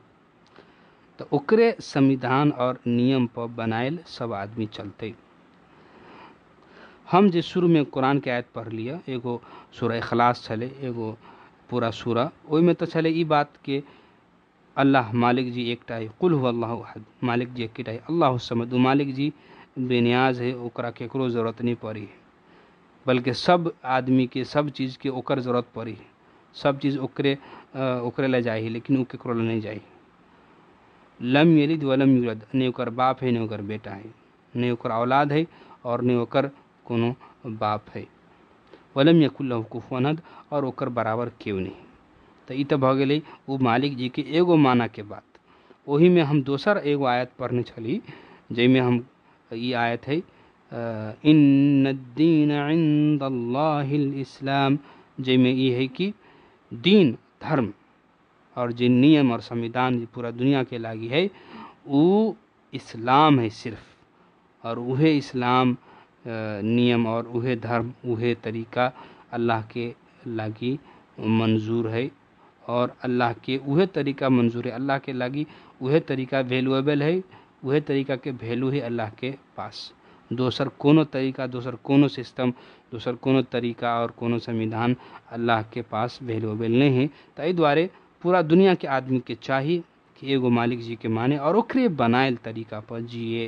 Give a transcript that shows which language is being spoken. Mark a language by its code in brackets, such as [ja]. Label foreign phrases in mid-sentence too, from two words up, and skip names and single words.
[mai] तो ओकरे संविधान और नियम पर बनायल सब आदमी चलते। हम जे शुरू में कुरान के आयत पढ़ लिया, एगो सूरह इखलास छले, एगो पूरा सूरा, ओई में तो छले ई बात के अल्लाह मालिक जी एकटा है, [ar] قل هو الله أحد, [mai] मालिक जी एकटा है, [ar] الله الصمد, [mai] मालिक जी बेनियाज है, ओकरा केकरो जरूरत नहीं पड़ी है, बल्कि सब आदमी के सब चीज़ के ओकर जरूरत पड़ी है, सब चीज़ ओकरे ले जाए, लेकिन वो केकरो ले नहीं जाए। [ar] لم يلد ولم يولد, [mai] नहीं ओकर बाप है, नहीं ओकर बेटा है, नहीं ओकर औलाद है और नहीं ओकर कोनो बाप है। [ar] ولم يكن له كفوا أحد, [mai] और ओकर बराबर क्यों नहीं। तो ई तो भ गेलै वो मालिक जी के एगो माना के बात। वही में हम दोसर एगो आयत पढ़ने छली, जैमें हम ई आयत है [ar] إن الدين عند الله الإسلام, [mai] जैमें ये है कि दीन धर्म और जो नियम और संविधान पूरा दुनिया के लागी है, वो इस्लाम है सिर्फ। और वह इस्लाम नियम और उहे धर्म उहे तरीका अल्लाह के लागी मंजूर है और अल्लाह के उहे तरीका मंजूर है, अल्लाह के लागी उहे तरीका वैल्यूएबल है, उहे तरीका के वैल्यू है अल्लाह के पास। दोसर कोनो तरीका, दोसर कोनो सिस्टम, दोसर कोनो तरीका और कोनो संविधान अल्लाह के पास वैल्यूएबल नहीं है। ताहि द्वारे पूरा दुनिया के आदमी के चाहिए कि एगो मालिक जी के माने और ओकरे बनायल तरीका पर जिए।